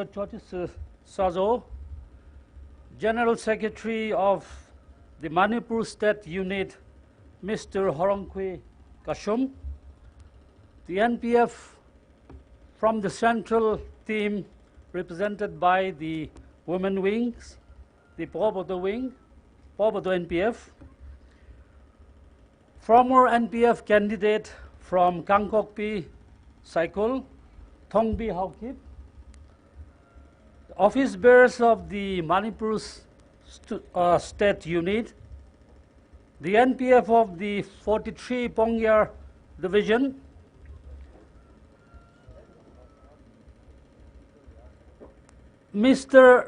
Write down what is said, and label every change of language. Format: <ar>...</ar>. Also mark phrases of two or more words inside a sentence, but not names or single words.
<en>Jyotishu Sazo, General Secretary of the Manipur State Unit, Mr. Horongkui Kashum, the NPF from the central team represented by the women wings, the Pobodo wing, Pobodo NPF, former NPF candidate from Kangkokpi Saikul, Thongbi Haukip, office bearers of the Manipur state unit, the NPF of the 43 Phungyar division, Mr.</en>